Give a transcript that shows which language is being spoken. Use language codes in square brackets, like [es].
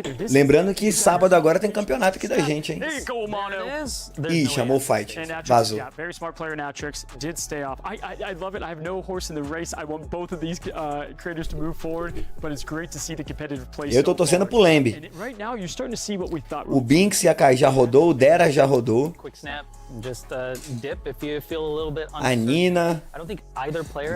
[pt] Lembrando que sábado agora tem campeonato aqui da gente, hein? Ih, chamou o fight. Vazou. [en] Very smart player Natrix did stay off. I love it. I have no horse in the race. I want both of these creators to move forward, but it's great to see the competitive play. [pt] Eu tô torcendo pro Lembe. [en] Right now you're starting to see what we thought. [pt] O Binks e a Kai já rodou, o Dera já rodou. [en] quick snap, just dip if you feel a little bit [pt] A Nina. [en] I don't think either player.